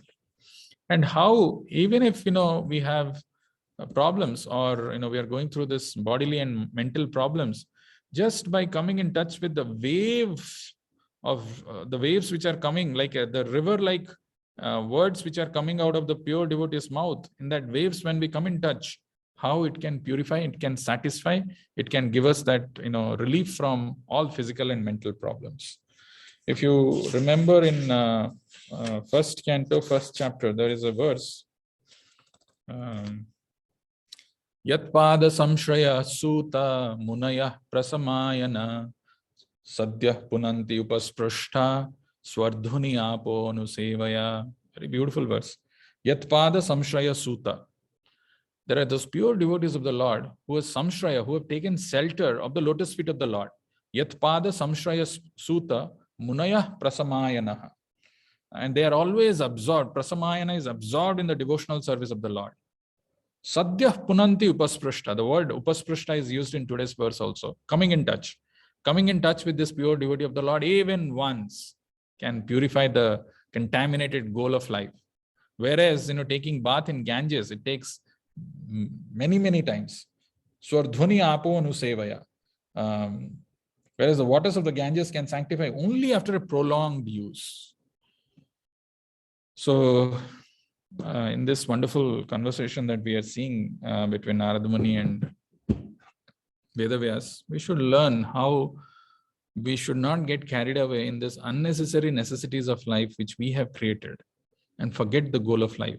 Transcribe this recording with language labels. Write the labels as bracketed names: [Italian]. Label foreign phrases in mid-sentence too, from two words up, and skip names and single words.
[English] And how, even if, we have problems or, we are going through this bodily and mental problems, just by coming in touch with the waves of the waves which are coming, like the river-like words which are coming out of the pure devotee's mouth, in that waves, when we come in touch, how it can purify, it can satisfy, it can give us that, relief from all physical and mental problems. If you remember in first canto, first chapter, there is a verse [Sanskrit] यत्पाद संश्रयाः सूत मुनयः प्रशमायनाः सद्यः पुनन्ति उपस्पृष्टाः स्वर्धुनी आपः अनुसेवया. [English] Very beautiful verse. [Sanskrit] यत्पाद संश्रयाः सूत. [English] There are those pure devotees of the Lord who are samshraya, who have taken shelter of the lotus feet of the Lord. [Sanskrit] यत्पाद संश्रयाः सूत मुनयः प्रशमायनाः. [English] And they are always absorbed. Prasamayana is absorbed in the devotional service of the Lord. [Sanskrit] सद्यः पुनन्ति उपस्पृष्टाः. [English] The word upasprashta is used in today's verse also. Coming in touch. Coming in touch with this pure devotee of the Lord even once can purify the contaminated goal of life. Whereas, taking bath in Ganges, it takes many, many times. [Sanskrit] स्वर्धुनी आपः अनुसेवया. [English] Whereas the waters of the Ganges can sanctify only after a prolonged use. So, in this wonderful conversation that we are seeing between Narada Muni and Vedavyas, we should learn how we should not get carried away in this unnecessary necessities of life which we have created and forget the goal of life.